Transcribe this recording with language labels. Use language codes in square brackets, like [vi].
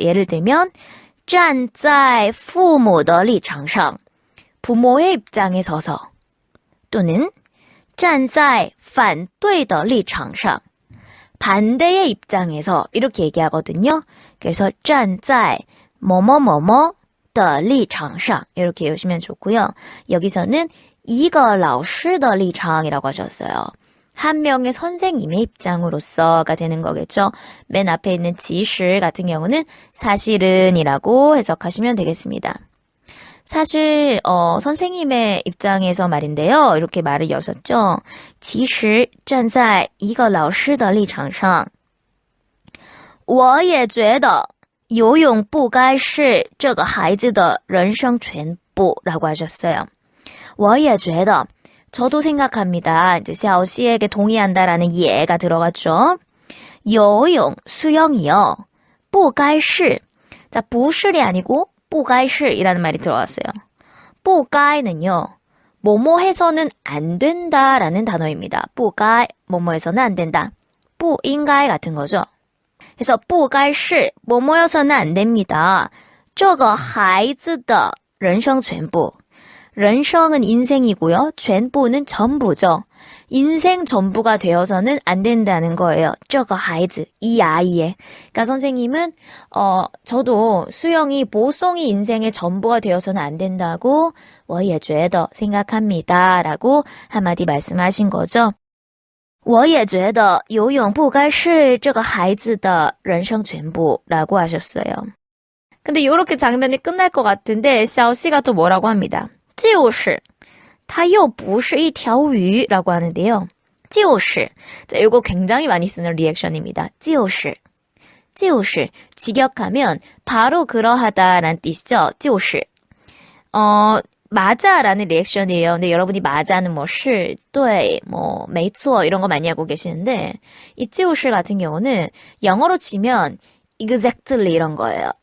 [ko] 예를 들면 [zh] 站在父母的立场上, [ko] 부모의 입장에 서서. 또는 [zh] 站在反对的立场上, [ko] 반대의 입장에서 이렇게 얘기하거든요. 그래서 站在뭐뭐뭐뭐的立场上 이렇게 외우시면 좋고요. 여기서는 一个老师的立场이라고 하셨어요. 한 명의 선생님의 입장으로서가 되는 거겠죠. 맨 앞에 있는 其实 같은 경우는 사실은 이라고 해석하시면 되겠습니다. 사실 선생님의 입장에서 말인데요. 이렇게 말을 여셨죠. [zh] 其实站在一个老师的立场上我也觉得游泳不该是这个孩子的人生全部 [ko] 라고 하셨어요. 我也觉得 저도 생각합니다. 이제 샤오씨에게 동의한다라는 예가 들어갔죠. 游泳 수영이요. 不该是 자, 不是이 아니고 不该是이라는 말이 들어왔어요. 不该는요. 뭐뭐 해서는 안 된다라는 단어입니다. 不该 뭐뭐 해서는 안 된다. 不应该 같은 거죠. 그래서 不该是 뭐뭐여서는 안 됩니다. [zh] 这个孩子的人生全部.人生은 인생이고요. [ko] 全部는 전부죠. 인생 전부가 되어서는 안 된다는 거예요. 这个孩子, 이 아이의. 그러니까 선생님은 저도 수영이 보송이 인생의 전부가 되어서는 안 된다고 我也觉得 생각합니다. 라고 한마디 말씀하신 거죠. [zh] 我也觉得游泳不该是这个孩子的人生全部 [ko] 라고 하셨어요. 근데 이렇게 장면이 끝날 것 같은데 샤오씨가 또 뭐라고 합니다. [zh] 就是它又不是一条鱼 [ko] 라고 하는데요. 就是 자, 이거 굉장히 많이 쓰는 리액션입니다. 就是직역하면 바로 그러하다 라는 뜻이죠. 就是 맞아라는 리액션이에요. 근데 여러분이 맞아는 뭐 실, 对, 뭐 没错 이런 거 많이 알고 계시는데 이 就是 같은 경우는 영어로 치면 exactly 이런 거예요.